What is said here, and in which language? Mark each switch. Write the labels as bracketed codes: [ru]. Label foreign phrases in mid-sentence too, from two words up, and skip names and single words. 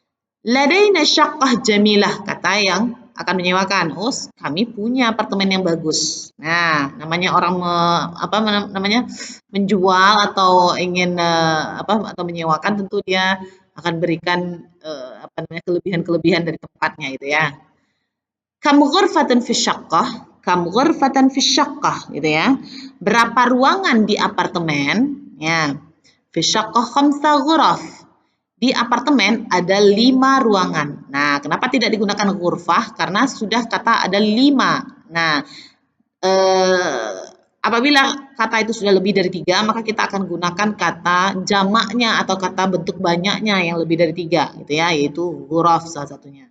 [ar] Ladaina syaqqah jamilah, [id] kata yang akan menyewakan. Oh, kami punya apartemen yang bagus. Nah, namanya orang menjual atau ingin atau menyewakan, tentu dia akan berikan kelebihan-kelebihan dari tempatnya itu ya. [ar] Kam ghurfatan fi syaqqah, kam ghurfatan fi syaqqah [id] gitu ya. Berapa ruangan di apartemen? Ya. [ar] Fi syaqqah khamsa ghuraf. [id] Di apartemen ada 5 ruangan. Nah, kenapa tidak digunakan ghurfah? Karena sudah kata ada 5. Nah, apabila kata itu sudah lebih dari 3, maka kita akan gunakan kata jamaknya atau kata bentuk banyaknya yang lebih dari 3 gitu ya, yaitu ghuraf salah satunya.